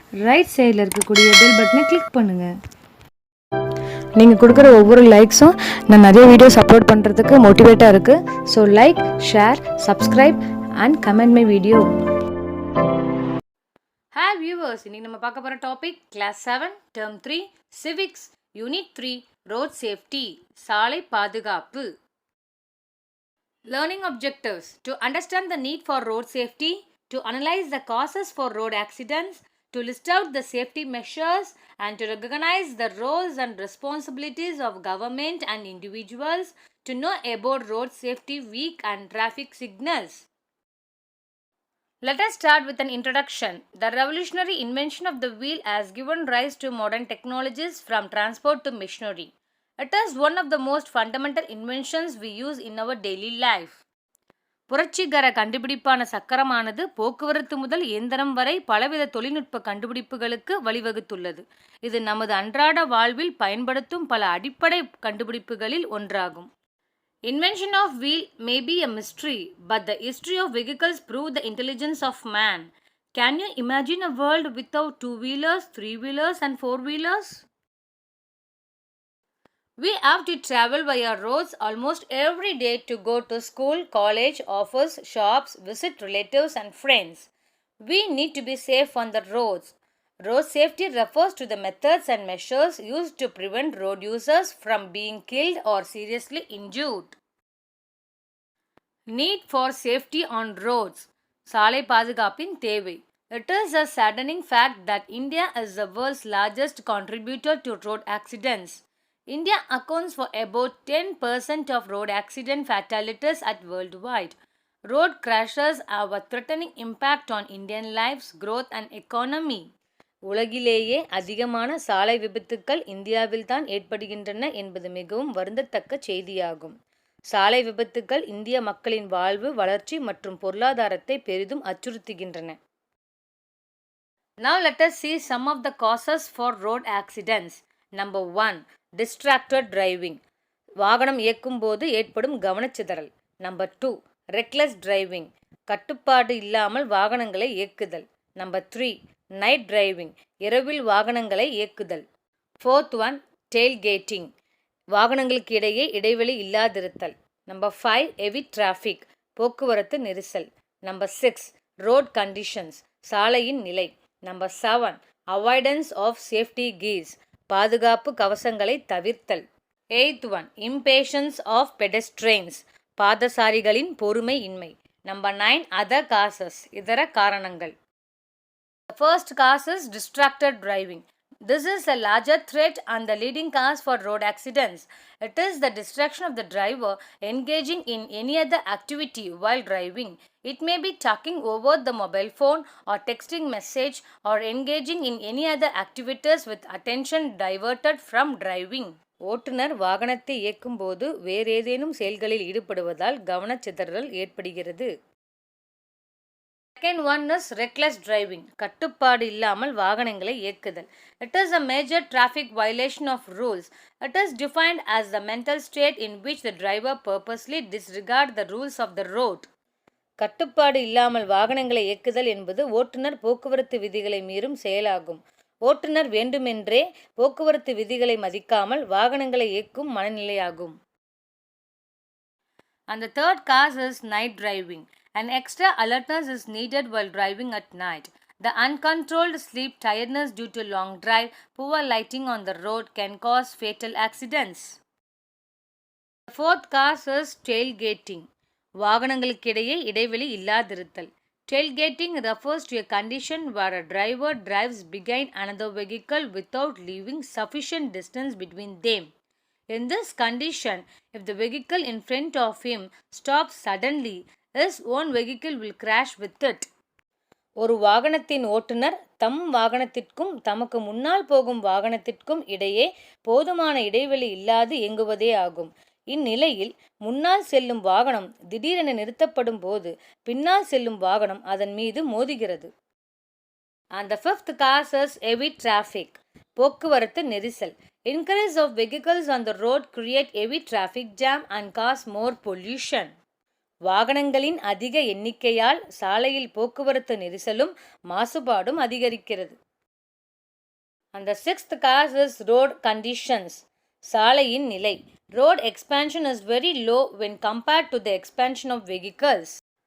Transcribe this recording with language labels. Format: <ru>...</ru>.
<ta>Right சைடில் இருக்கக்கூடிய bell பட்டனை கிளிக் பண்ணுங்கள். நீங்கள் கொடுக்குற ஒவ்வொரு லைக்ஸும் நான் நிறைய வீடியோஸ் அப்லோட் பண்ணுறதுக்கு மோட்டிவேட்டாக இருக்குது.</ta> <en>So like, share, subscribe and comment my video.</en> <ta>Hi viewers, இன்றைக்கி நம்ம பார்க்க போகிற topic class 7 term 3 civics unit 3 road safety சாலை பாதுகாப்பு.</ta> <en>Learning objectives: to understand the need for road safety, to analyze the causes for road accidents, to list out the safety measures, and to recognize the roles and responsibilities of government and individuals, to know about road safety week and traffic signals. Let us start with an introduction. The revolutionary invention of the wheel has given rise to modern technologies from transport to machinery. It is one of the most fundamental inventions we use in our daily life.</en> <ta>புரட்சிகர கண்டுபிடிப்பான சக்கரமானது போக்குவரத்து முதல் இயந்திரம் வரை பலவித தொழில்நுட்ப கண்டுபிடிப்புகளுக்கு வழிவகுத்துள்ளது. இது நமது அன்றாட வாழ்வில் பயன்படுத்தும் பல அடிப்படை கண்டுபிடிப்புகளில் ஒன்றாகும்.</ta> <en>Invention of wheel may be a mystery, but the history of vehicles prove the intelligence of man. Can you imagine a world without two-wheelers, three-wheelers and four-wheelers? We have to travel via roads almost every day to go to school, college, office, shops, visit relatives and friends. We need to be safe on the roads. Road safety refers to the methods and measures used to prevent road users from being killed or seriously injured. Need for safety on roads.</en> <ta>சாலை பாதுகாப்பின் தேவை.</ta> <en>It is a saddening fact that India is the world's largest contributor to road accidents. India accounts for about 10% of road accident fatalities at worldwide. Road crashes have a threatening impact on Indian lives, growth and economy.</en> <ta>உலகிலேயே அதிகமான சாலை விபத்துக்கள் இந்தியாவில்தான் ஏற்படுகின்றன என்பது மிகவும் வருந்தத்தக்க செய்தியாகும். சாலை விபத்துக்கள் இந்திய மக்களின் வாழ்வு, வளர்ச்சி மற்றும் பொருளாதாரத்தை பெரிதும் அச்சுறுத்துகின்றன.</ta> <en>Now let us see some of the causes for road accidents. Number 1. Distracted driving.</en> <ta>வாகனம் இயக்கும் போது ஏற்படும் கவனச்சிதறல்.</ta> <en>Number 2. Reckless driving.</en> <ta>கட்டுப்பாடு இல்லாமல் வாகனங்களை இயக்குதல்.</ta> <en>Number 3. Night driving.</en> <ta>இரவில் வாகனங்களை இயக்குதல்.</ta> <en>Fourth one, tailgating.</en> <ta>வாகனங்களுக்கு இடையே இடைவெளி இல்லாதிருத்தல்.</ta> <en>Number 5. Heavy traffic.</en> <ta>போக்குவரத்து நெரிசல்.</ta> <en>Number 6. Road conditions.</en> <ta>சாலையின் நிலை.</ta> <en>Number 7. Avoidance of safety gears.</en> <ta>பாதுகாப்பு கவசங்களை தவிர்த்தல்.</ta> <en>Eighth one, impatience of pedestrians.</en> <ta>பாதசாரிகளின் பொறுமை இன்மை.</ta> <en>Number 9, other causes.</en> <ta>இதர காரணங்கள்.</ta> <en>The first cause is distracted driving. This is a larger threat and the leading cause for road accidents. It is the distraction of the driver engaging in any other activity while driving. It may be talking over the mobile phone or texting message or engaging in any other activities with attention diverted from driving.</en> <ta>ஓட்டுநர் வாகனத்தை இயக்கும் போது வேறேதேனும் செயல்களில் ஈடுபடுவதால் கவனச்சிதறல் ஏற்படுகிறது.</ta> <en>Second one is reckless driving.</en> <ta>கட்டுப்பாடு இல்லாமல் வாகனங்களை இயக்குதல்.</ta> <en>It is a major traffic violation of rules. It is defined as the mental state in which the driver purposely disregards the rules of the road.</en> <ta>கட்டுப்பாடு இல்லாமல் வாகனங்களை இயக்குதல் என்பது ஓட்டுநர் போக்குவரத்து விதிகளை மீறும் செயலாகும். ஓட்டுநர் வேண்டுமென்றே போக்குவரத்து விதிகளை மதிக்காமல் வாகனங்களை இயக்கும் மனநிலையாகும்.</ta> <en>And the third cause is night driving. An extra alertness is needed while driving at night. The uncontrolled sleep tiredness due to long drive, poor lighting on the road can cause fatal accidents. The fourth cause is tailgating.</en> <ta>வாகனங்களுக்கிடையே இடைவெளி இல்லாதிருத்தல்.</ta> <en>Tailgating refers to a condition where a driver drives behind another vehicle without leaving sufficient distance between them. In this condition, if the vehicle in front of him stops suddenly, his own vehicle will crash with it.</en> <ta>ஒரு வாகனத்தின் ஓட்டுநர் தம் வாகனத்திற்கும் தமக்கு முன்னால் போகும் வாகனத்திற்கும் இடையே போதுமான இடைவெளி இல்லாது இயங்குவதே ஆகும். இந்நிலையில் முன்னால் செல்லும் வாகனம் திடீரென நிறுத்தப்படும் போது பின்னால் செல்லும் வாகனம் அதன் மீது மோதுகிறது.</ta> <en>And the fifth cause is heavy traffic.</en> <ta>போக்குவரத்து நெரிசல்.</ta> <en>Increase of vehicles on the road create heavy traffic jam and cause more pollution.</en> <ta>வாகனங்களின் அதிக எண்ணிக்கையால் சாலையில் போக்குவரத்து நெரிசலும் மாசுபாடும் அதிகரிக்கிறது.</ta> <en>And the sixth cause is road conditions.</en> <ta>சாலையின் நிலை.</ta> <en>Road expansion is very low when compared to the expansion of vehicles.</en>